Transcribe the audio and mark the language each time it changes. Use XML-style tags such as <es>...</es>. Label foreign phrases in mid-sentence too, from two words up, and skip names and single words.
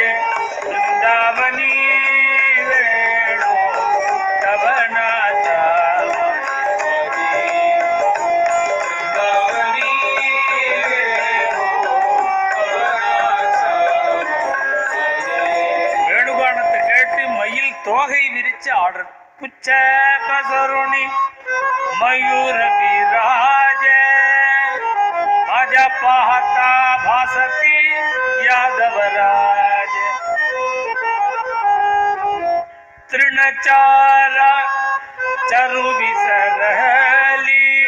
<mr>वृंदावनी वेणु कवनाचा वृंदावनी</mr> <ta>வேணுகானத்தை கேட்டு மயில் தோகை விரிச்சு ஆடுறது.</ta> <mr>पुच्छ पसरुणी मयूर विराजे. माझ्या पाहता भासती यादवराज. तृणचारा चरु विसरली.</mr>